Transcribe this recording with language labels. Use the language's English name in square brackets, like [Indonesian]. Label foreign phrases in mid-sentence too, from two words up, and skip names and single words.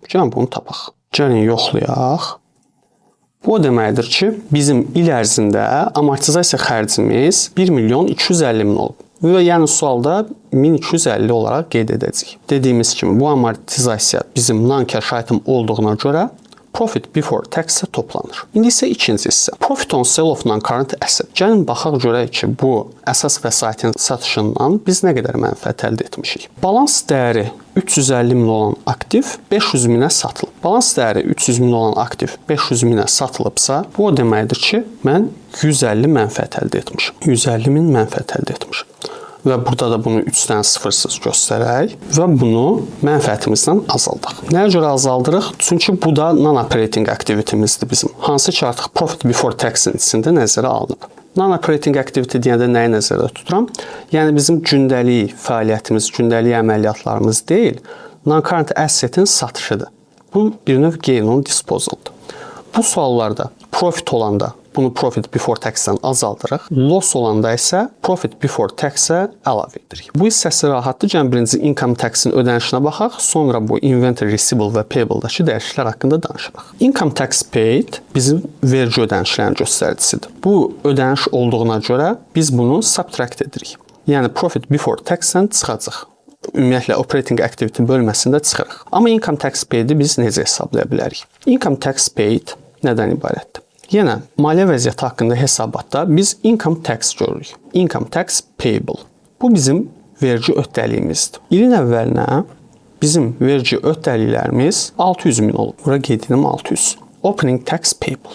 [Azerbaijani] Gəlin bunu tapaq. Gəlin yoxlayaq. Bu o deməkdir ki, bizim il ərzində amortizasiya xərcimiz 1 milyon 250 min olub. Və yəni sualda 1250 olaraq qeyd edəcəyik. Dediyimiz kimi bu amortizasiya bizim [English] non-cash item [Azerbaijani] olduğuna görə [English] profit before tax [Azerbaijani] toplanır. İndi isə ikinci hissə. [English] Profit on sale of non-current asset. [Azerbaijani] Gəlin baxaq görək ki, bu əsas vəsaitin satışından biz nə qədər mənfəət əldə etmişik. Balans dəyəri 350 min olan aktiv 500 minə satılıb. Balans dəyəri 300 min olan aktiv 500 minə satılıbsa, bu o deməkdir ki, mən 150 mənfəət əldə etmişim. 150 min mənfəət əldə etmişim. Və burada da bunu 3 dənə sıfırsız göstərək və bunu mənfəətimizdən azaldaq. Nəyə görə azaldırıq? Çünki bu da [English] non-operating activity- [Azerbaijani] mizdir bizim. Hansı ki artıq [English] profit before tax- [Azerbaijani] in içində nəzərə alınıb. [English] Non-operating activity [Azerbaijani] deyəndə nəyi nəzərdə tuturam? Yəni bizim gündəlik fəaliyyətimiz, gündəlik əməliyyatlarımız deyil, [English] non-current asset- [Azerbaijani] in satışıdır. Bu bir növ [English] gain on disposal- [Azerbaijani] dır. Bu suallarda profit olanda bunu [English] profit before tax- [Azerbaijani] dən azaldırıq. Loss olanda isə [English] profit before tax- [Azerbaijani] ə əlavə edirik. Bu hissəsi rahatdır. Gəlin birinci [English] income tax- [Azerbaijani] in ödənişinə baxaq, sonra bu [English] inventory, receivable [Azerbaijani] və payable-dakı dəyişikliklər haqqında danışırıq. [English] Income tax paid [Azerbaijani] bizim vergi ödənişlərinin göstəricisidir. Bu ödəniş olduğuna görə biz bunu subtract edirik. Yəni [English] profit before tax- [Azerbaijani] dən çıxacaq. Ümumiyyətlə [English] operating activity [Azerbaijani] bölməsində çıxırıq. Amma [English] income tax paid- [Azerbaijani] i biz necə hesablaya bilərik? [English] Income tax paid [Azerbaijani] nədən ibarətdir? Yenə maliyyə vəziyyəti haqqında hesabatda biz [English] income tax [Azerbaijani] görürük. [English] Income tax payable. [Azerbaijani] Bu bizim vergi öhdəliyimizdir. İlin əvvəlinə bizim vergi öhdəliklərimiz 600 min olub. Bura qeyd edim 600. [English] Opening tax payable.